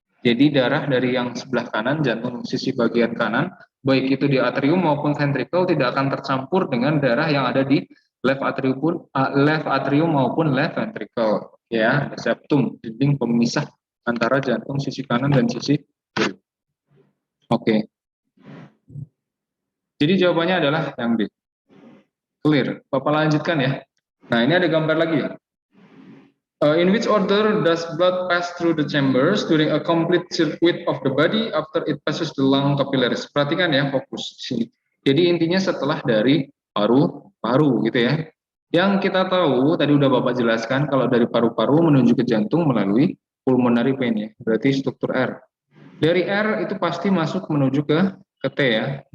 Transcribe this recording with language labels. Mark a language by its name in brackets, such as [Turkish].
[Indonesian] Jadi darah dari yang sebelah kanan, jantung sisi bagian kanan, baik itu di atrium maupun ventricle tidak akan tercampur dengan darah yang ada di left atrium maupun left ventricle. Ya, septum, dinding pemisah antara jantung sisi kanan dan sisi kiri. Oke. Jadi jawabannya adalah yang B. Clear. Bapak lanjutkan ya. Nah, ini ada gambar lagi ya. [English] In which order does blood pass through the chambers during a complete circuit of the body after it passes the lung capillaries? [Indonesian] Perhatikan ya, fokus di sini. Jadi intinya setelah dari paru-paru gitu ya. Yang kita tahu tadi udah Bapak jelaskan kalau dari paru-paru menuju ke jantung melalui pulmonary vein ya. Berarti struktur R. Dari R itu pasti masuk menuju ke T ya.